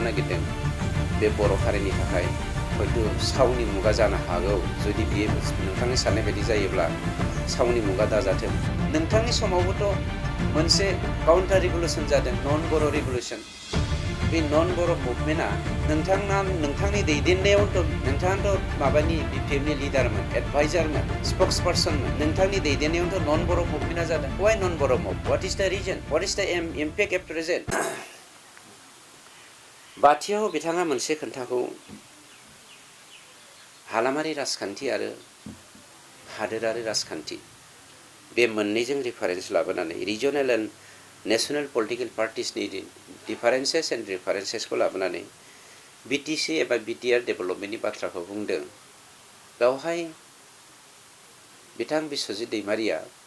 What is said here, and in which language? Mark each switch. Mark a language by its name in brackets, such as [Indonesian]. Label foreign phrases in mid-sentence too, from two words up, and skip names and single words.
[Bodo] नागिरदों बे बर' हारिनि थाखाय हयथ' सावनि मुगा जानो हागौ जुदि बियो नोंथांनि साननाय बायदि जायोब्ला सावनि मुगा दाजाथों नोंथांनि समावबोथ' मोनसे [English] counter revolution [Bodo] जादों नन बर' रिभलुसन बे नन बर' मुभमेन्टआ नोंथांनि दैदेननायावथ' नोंथाङाथ' माबानि बिपिएफनि लिडारमोन एडभाइजारमोन स्पक्स पार्सनमोन नोंथांनि दैदेननायावथ' नन बर' मुभमेन्टआ जादों वाइ नन बर' मुभ [English] what is the reason what is the impact at present [Bodo] बाथियाव बिथाङा मोनसे खोन्थाखौ हालामारि राजखान्थि आरो हादोरारि राजखान्थि बे मोननैजों रिफारेन्स लाबोनानै [English] regional and national political parties differences and references [Bodo] लाबोनानै बिटिसि एबा बिटिआर डेभेलपमेन्टनि बाथ्राखौ बुंदों बेवहाय बिथां बिस्वजित दैमारिया